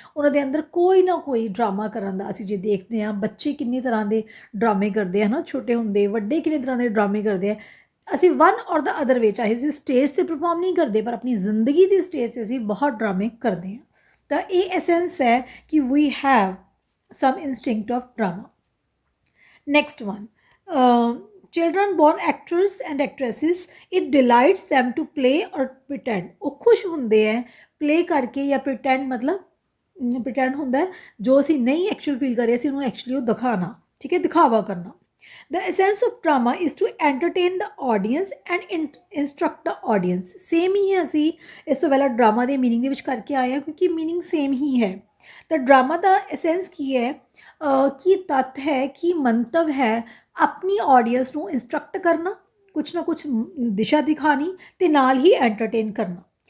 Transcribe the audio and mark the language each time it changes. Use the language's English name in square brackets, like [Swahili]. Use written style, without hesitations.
[Punjabi] ਉਹਨਾਂ ਦੇ ਅੰਦਰ ਕੋਈ ਨਾ ਕੋਈ ਡਰਾਮਾ ਕਰਨ ਦਾ, ਅਸੀਂ ਜੇ ਦੇਖਦੇ ਹਾਂ ਬੱਚੇ ਕਿੰਨੀ ਤਰ੍ਹਾਂ ਦੇ ਡਰਾਮੇ ਕਰਦੇ ਆ ਨਾ, ਛੋਟੇ ਹੁੰਦੇ, ਵੱਡੇ ਕਿੰਨੇ ਤਰ੍ਹਾਂ ਦੇ ਡਰਾਮੇ ਕਰਦੇ ਆ। ਅਸੀਂ [English] one or the other way, [Punjabi] ਚਾਹੇ ਅਸੀਂ ਸਟੇਜ 'ਤੇ ਪਰਫੋਰਮ ਨਹੀਂ ਕਰਦੇ, ਪਰ ਆਪਣੀ ਜ਼ਿੰਦਗੀ ਦੀ ਸਟੇਜ 'ਤੇ ਅਸੀਂ ਬਹੁਤ ਡਰਾਮੇ ਕਰਦੇ ਹਾਂ। ਤਾਂ ਇਹ ਐਸੈਂਸ ਹੈ ਕਿ [English] We have some instinct of drama. Next one, children born actors and actresses, it delights them to play or pretend। [Punjabi] ਉਹ ਖੁਸ਼ ਹੁੰਦੇ ਹੈ play ਕਰਕੇ ਜਾਂ pretend, ਮਤਲਬ pretend ਹੁੰਦਾ ਹੈ ਜੋ ਅਸੀਂ ਨਹੀਂ ਐਕਚੁਅਲ ਫੀਲ ਕਰ ਰਹੇ, ਅਸੀਂ ਉਹਨੂੰ ਐਕਚੁਅਲੀ ਉਹ ਦਿਖਾਣਾ, ਠੀਕ ਹੈ, ਦਿਖਾਵਾ ਕਰਨਾ। [English] The essence of drama is to entertain the audience and instruct the audience। [Punjabi] Same ਹੀ ਹੈ, ਅਸੀਂ ਇਸ ਤੋਂ ਪਹਿਲਾਂ ਡਰਾਮਾ ਦੇ ਮੀਨਿੰਗ ਦੇ ਵਿੱਚ ਕਰਕੇ ਆਏ ਹਾਂ, ਕਿਉਂਕਿ ਮੀਨਿੰਗ ਸੇਮ ਹੀ ਹੈ। ਤਾਂ ਡਰਾਮਾ ਦਾ ਐਸੈਂਸ ਕੀ ਹੈ, ਕੀ ਤੱਤ ਹੈ, ਕੀ ਮੰਤਵ ਹੈ, ਆਪਣੀ ਆਡੀਅנס ਨੂੰ ਇੰਸਟਰਕਟ ਕਰਨਾ, ਕੁਛ ਨਾ ਕੁਛ ਦਿਸ਼ਾ ਦਿਖਾਣੀ, ਤੇ ਨਾਲ ਹੀ ਐਂਟਰਟੇਨ ਕਰਨਾ।